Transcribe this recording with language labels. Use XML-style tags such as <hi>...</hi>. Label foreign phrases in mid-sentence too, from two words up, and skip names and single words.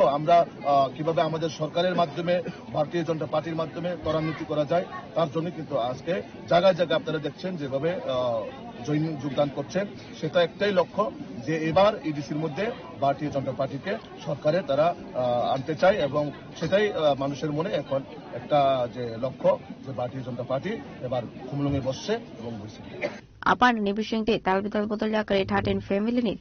<bn>আমরা কিভাবে আমাদের সরকারের মাধ্যমে ভারতীয় জনতা পার্টির মাধ্যমে ত্বরান্বিত করা যায় তার জন্য কিন্তু আজকে জায়গায় জায়গায় আপনারা দেখছেন যেভাবে যোগদান করছেন, সেটা একটাই লক্ষ্য যে এবার ইডিসির মধ্যে ভারতীয় জনতা পার্টিকে সরকারে তারা আনতে চায় এবং সেটাই মানুষের মনে এখন একটা যে লক্ষ্য যে ভারতীয় জনতা পার্টি এবার খুমলুঙে বসছে এবং বসছে।</bn> <trp>Apan ni bisingti talbital botol ya kare 13 family ni</trp>